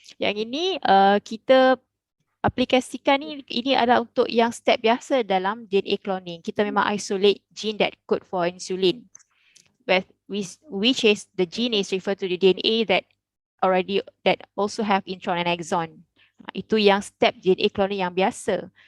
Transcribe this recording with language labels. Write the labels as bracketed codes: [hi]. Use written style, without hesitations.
[ms] Yang ini kita aplikasikan ini adalah untuk yang step biasa dalam DNA cloning. Kita memang [en] isolate gene that code for insulin, which is the gene is referred to the DNA that also have intron and exon. [ms] Itu yang step DNA cloning yang biasa.